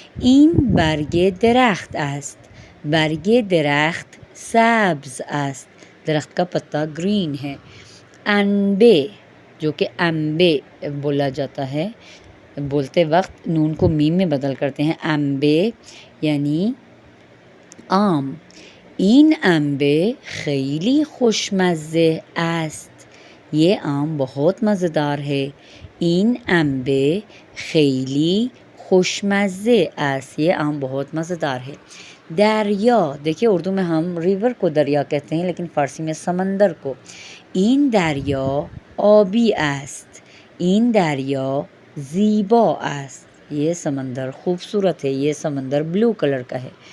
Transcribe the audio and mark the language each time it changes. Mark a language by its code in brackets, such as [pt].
[fa] این برگ درخت است. برگ درخت سبز است. [ur] درخت کا پتا گرین ہے. انبے، جو کہ انبے بولا جاتا ہے، بولتے وقت نون کو میم میں بدل کرتے ہیں. انبے یعنی آم. [fa] این انبه خیلی خوشمزه است. [ur] یہ آم بہت مزیدار ہے. [fa] این انبه خیلی خوشمزه است. [ur] یہ آم بہت مزیدار ہے. دریا، دیکھیں اردو میں ہم ریور کو دریا کہتے ہیں لیکن فارسی میں سمندر کو. [fa] این دریا آبی است. این دریا زیبا است. [ur] یہ سمندر خوبصورت ہے. یہ سمندر بلو کلر کا ہے.